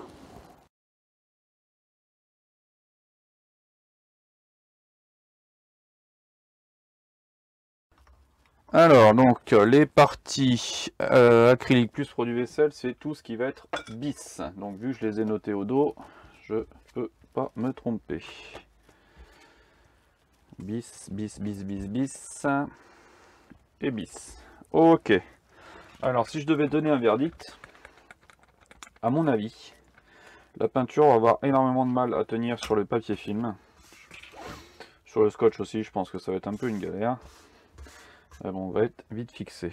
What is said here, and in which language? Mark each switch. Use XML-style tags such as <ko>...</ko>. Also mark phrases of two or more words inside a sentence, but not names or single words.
<fr>Alors, donc, les parties acrylique plus produit vaisselle, c'est tout ce qui va être bis. Donc, vu que je les ai notés au dos, je peux pas me tromper. Bis, bis, bis, bis, bis. Et bis. Ok. Alors, si je devais donner un verdict, à mon avis, la peinture va avoir énormément de mal à tenir sur le papier film. Sur le scotch aussi, je pense que ça va être un peu une galère. Mais bon, on va être vite fixé.</fr>